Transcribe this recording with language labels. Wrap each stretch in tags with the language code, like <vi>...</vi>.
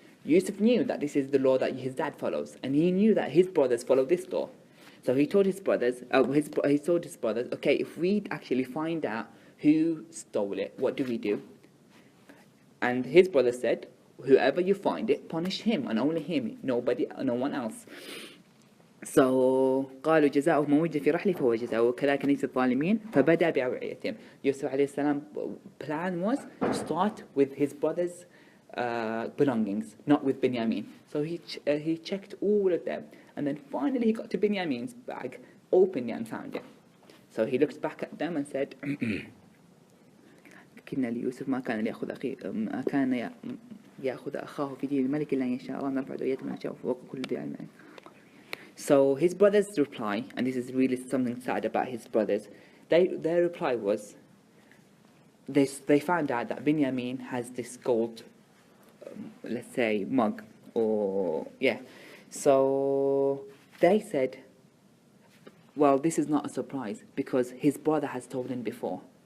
<en>Yusuf knew that this is the law that his dad follows, and he knew that his brothers follow this law. So he told his brothers, okay, if we actually find out who stole it, what do we do? And his brother said, whoever you find it, punish him and only him, no one else.</en> <ar>So قالوا جزاؤه ما وجد في رحله فهو جزاؤه وكذلك نجزي الظالمين فبدأ بأوعيتهم.</ar> <en>Yusuf alayhi salam plan was to start with his brother's belongings, not with Binyamin. So he checked all of them, and then finally he got to Binyamin's bag, opened it and found it. So he looked back at them and said,</en> <ar>كنا ليوسف ما كان ليأخذ أخيه ما كان يأخذ أخاه في دين الملك إلا أن يشاء الله نرفع درجات من نشاء وفوق كل ذي علم.</ar> <en>So his brothers' reply, and this is really something sad about his brothers, their reply was, they found out that Binyamin has this gold, let's say, mug, or, yeah. So they said, well, this is not a surprise, because his brother has told him before.</en>